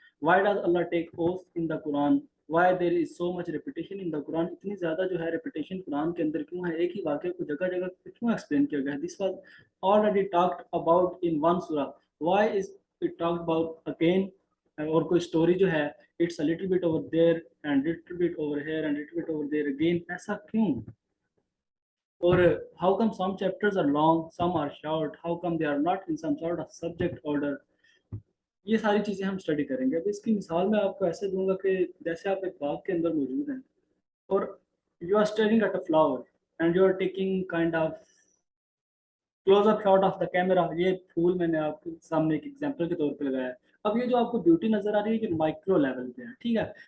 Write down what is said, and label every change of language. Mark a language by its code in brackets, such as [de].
[en] why does Allah take oath in the Quran, [hi] why there is so much repetition in the Quran, इतनी ज़्यादा जो है repetition Quran के अंदर क्यों है, एक ही वाक्य को जगह जगह क्यों एक्सप्लेन किया गया है। [en] This was already talked about in one surah, why is it talked about again. [hi] और कोई स्टोरी जो है [en] it's a little bit over there and little bit over here and little bit over there again, [hi] ऐसा क्यों। [en] और how come some chapters are long, some are short, how come they are not in some sort of subject order, [hi] ये सारी चीज़ें हम study करेंगे। अब इसकी मिसाल मैं आपको ऐसे दूंगा कि जैसे आप एक बाग के अंदर मौजूद हैं, और [en] You are staring at a flower and you are taking kind of close up shot of the camera. [hi] ये फूल मैंने आपके सामने एक एग्जांपल के तौर पे लगाया है। अब ये जो आपको ब्यूटी नजर आ रही है कि माइक्रो लेवल पे है, ठीक है।